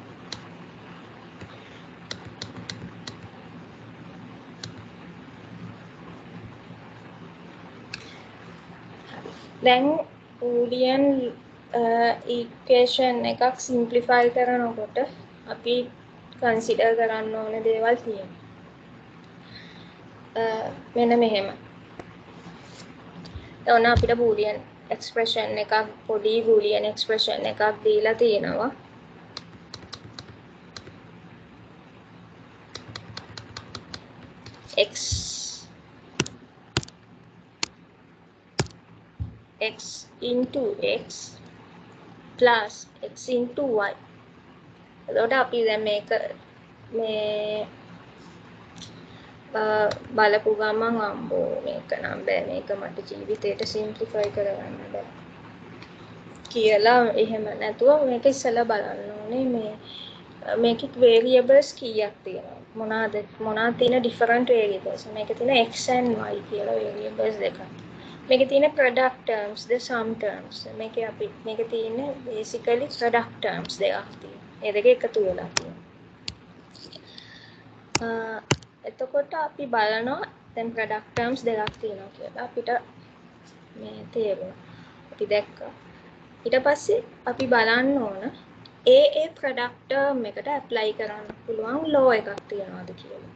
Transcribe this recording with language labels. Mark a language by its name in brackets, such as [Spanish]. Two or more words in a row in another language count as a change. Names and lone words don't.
[Sinhala] දැන් [English] Boolean equation [Sinhala] එකක් සිම්ප්ලිෆයි කරනකොට අපි කන්සිඩර් කරන්න ඕන දේවල් තියෙනවා. මෙන්න මෙහෙම. ඔන්න අපිට [English] Boolean expression [Sinhala] එකක් පොඩි [English] Boolean expression [Sinhala] එකක් දීලා තියෙනවා. [English] x into x plus x into y. [Sinhala] එතකොට අපි දැන් මේක මේ බලපු ගමන් අම්බෝ මේක නම් බෑ මේක මට ජීවිතේට සිම්ප්ලිෆයි කරගන්න බෑ කියලා එහෙම නැතුව මේක ඉස්සෙල්ලා බලන්න ඕනේ මේකේ variables කීයක් තියෙනවද මොනවාද තියෙන [English] different variables [Sinhala] මේකේ තියෙන [English] x and y [Sinhala] කියලා variables දෙකක් මේකේ තියෙන [English] product terms the sum terms [Sinhala] මේකේ තියෙන [English] basically product terms [Sinhala] දෙකක් තියෙනවා ඒ දෙක එකතු වෙලා තියෙනවා එතකොට අපි බලනවා දැන් [English] product terms [Sinhala] දෙකක් තියෙනවා කියලා අපිට මේ තේරුණා. අපි දැක්කා. ඊට පස්සේ අපි බලන්න ඕන ඒ [English] product term [Sinhala] එකට apply කරන්න පුළුවන් law එකක් තියනවාද කියලා.